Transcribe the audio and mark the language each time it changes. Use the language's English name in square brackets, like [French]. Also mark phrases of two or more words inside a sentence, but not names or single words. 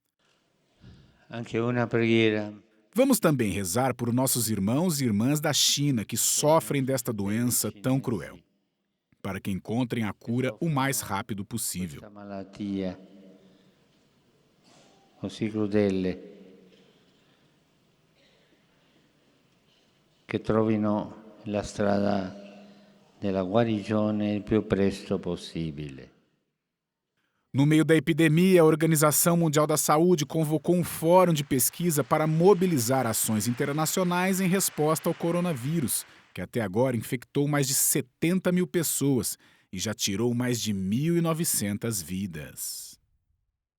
[Portuguese] Vamos também rezar por nossos irmãos e irmãs da China que sofrem desta doença tão cruel, para que encontrem a cura o mais rápido possível. [Italian] Que trovino la strada della guarigione il più presto possibile. [Portuguese] No meio da epidemia, a Organização Mundial da Saúde convocou um fórum de pesquisa para mobilizar ações internacionais em resposta ao coronavírus, que até agora infectou mais de 70 mil pessoas e já tirou mais de 1.900 vidas.